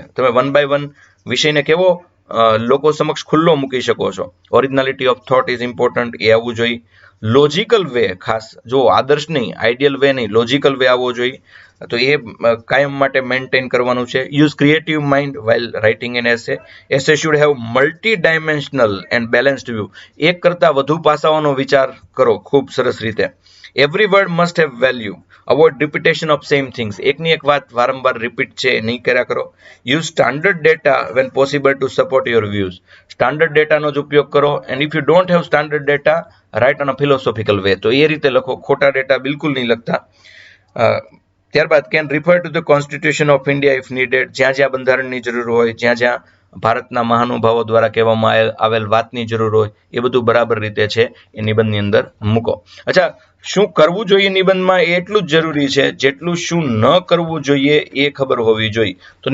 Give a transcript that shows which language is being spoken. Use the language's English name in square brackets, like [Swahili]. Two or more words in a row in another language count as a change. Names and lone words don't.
[Gujarati] તમે [English] one by one [Gujarati] વિષયને કેવો લોકો સમક્ષ ખુલ્લો મૂકી શકો છો. [English] originality of thought is important, [Gujarati] એ આવવું જોઈએ. [English] logical way, [Gujarati] ખાસ જો આદર્શ નહીં, [English] ideal way [Gujarati] નહીં, [English] logical way [Gujarati] આવવો જોઈએ. તો એ કાયમ માટે મેન્ટેન કરવાનું છે. [English] use creative mind while writing an essay. Essay should have multi-dimensional and balanced view. [Gujarati] એક કરતા વધુ પાસાઓનો વિચાર કરો ખૂબ સરસ રીતે. [English] Every word must have value. Avoid repetition of same things. [Gujarati] એકની એક વાત વારંવાર રિપીટ છે નહીં કર્યા કરો. [English] Use standard data when possible to support your views. [Gujarati] સ્ટાન્ડર્ડ ડેટાનો જ ઉપયોગ કરો. [English] And if you don't have standard data, write on a philosophical way. [Gujarati] તો એ રીતે લખો, ખોટા ડેટા બિલકુલ નહીં લખતા. [English] ત્યારબાદ can refer to the constitution of India if needed. [Gujarati] જ્યાં જ્યાં બંધારણની જરૂર હોય, જ્યાં જ્યાં ભારતના મહાનુભાવો દ્વારા કહેવામાં આવેલ વાતની જરૂર હોય, એ બધું બરાબર રીતે છે એ નિબંધની અંદર મૂકો. અચ્છા, શું કરવું જોઈએ નિબંધમાં એ એટલું જ જરૂરી છે જેટલું શું ન કરવું જોઈએ એ ખબર હોવી જોઈએ.